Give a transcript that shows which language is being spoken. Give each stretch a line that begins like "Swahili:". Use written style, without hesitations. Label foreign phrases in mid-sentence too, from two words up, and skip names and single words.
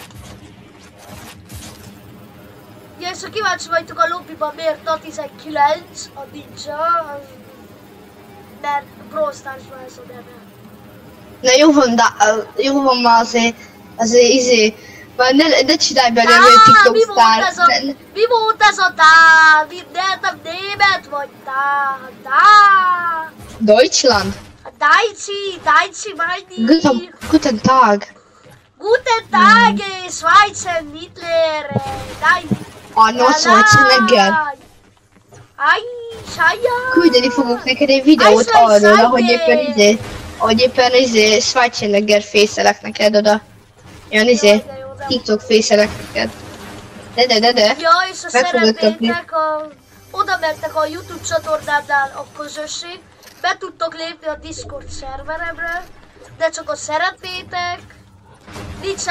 Hungarian: Ja, és ha kíváncsi vagytok a lobbyban, miért a 19 a Ninja, mert Brawl Stars-ban ez a neve. Na jó van ma azért már ne csinálj belőle TikTok sztár. Mi volt ez a tá? Nem német vagy tá?
German: Deutschland? Dajci, meine. Guten Tag. Guten Tag, Schweizer Hitler. Arnold Schwarzenegger.
Hungarian: Küldeni fogok neked egy videót arról, ahogy éppen Schwarzenegger fészelek neked oda. Olyan TikTok fészelek neked. De. Ja, és ha szeretnétek, oda mentek a YouTube csatornámnál a közösség, be tudtok lépni a Discord szerveremre, de csak ha szeretnétek, nincsen...